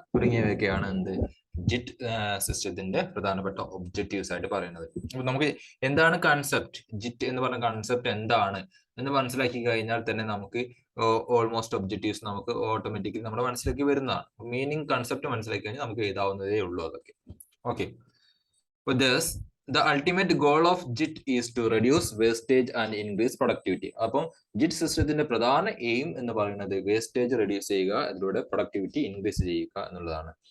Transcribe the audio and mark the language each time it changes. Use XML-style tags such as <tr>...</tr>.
<ml>തുടങ്ങിയവയൊക്കെയാണ് ജിറ്റ് സിസ്റ്റത്തിന്റെ പ്രധാനപ്പെട്ട ഒബ്ജക്റ്റീവ്സ് ആയിട്ട് പറയുന്നത്. അപ്പൊ നമുക്ക് എന്താണ് കൺസെപ്റ്റ്, ജിറ്റ് എന്ന് പറഞ്ഞ കൺസെപ്റ്റ് എന്താണ് എന്ന് മനസ്സിലാക്കി കഴിഞ്ഞാൽ തന്നെ നമുക്ക് ഓൾമോസ്റ്റ് ഒബ്ജക്റ്റീവ്സ് നമുക്ക് ഓട്ടോമാറ്റിക്കലി നമ്മുടെ മനസ്സിലേക്ക് വരുന്നതാണ്. മീനിങ് കൺസെപ്റ്റ് മനസ്സിലാക്കി കഴിഞ്ഞാൽ നമുക്ക് എഴുതാവുന്നതേ ഉള്ളൂ അതൊക്കെ.</ml> <en>Okay, the ultimate goal of JIT is to reduce wastage and increase productivity.</en> <ml>അപ്പം ജിറ്റ് സിസ്റ്റത്തിന്റെ പ്രധാന എയിം എന്ന് പറയുന്നത് വേസ്റ്റേജ് റെഡ്യൂസ് ചെയ്യുക, അതിലൂടെ പ്രൊഡക്ടിവിറ്റി ഇൻക്രീസ് ചെയ്യുക എന്നുള്ളതാണ്.</ml>